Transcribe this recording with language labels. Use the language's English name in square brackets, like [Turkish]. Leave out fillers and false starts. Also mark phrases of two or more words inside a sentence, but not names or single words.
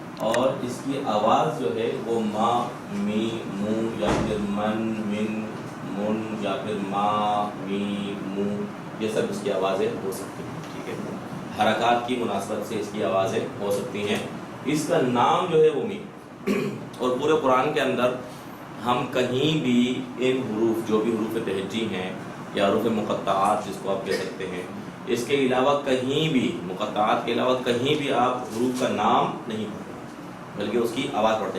[Urdu] اور اس کی آواز جو ہے وہ ما، می، مو، یا پھر من، من، من، یا پھر ما، می، مو، یہ سب اس کی آوازیں ہو سکتی ہیں. ٹھیک ہے، حرکات کی مناسبت سے اس کی آوازیں ہو سکتی ہیں. اس کا نام جو ہے وہ می. اور پورے قرآن کے اندر ہم کہیں بھی ان حروف، جو بھی حروف تہجی ہیں یا حروف مقطعات جس کو آپ کہہ سکتے ہیں، اس کے علاوہ کہیں بھی، مقطعات کے علاوہ کہیں بھی آپ حروف کا نام نہیں پڑھتے بلکہ اس کی آواز پڑھتے ہیں.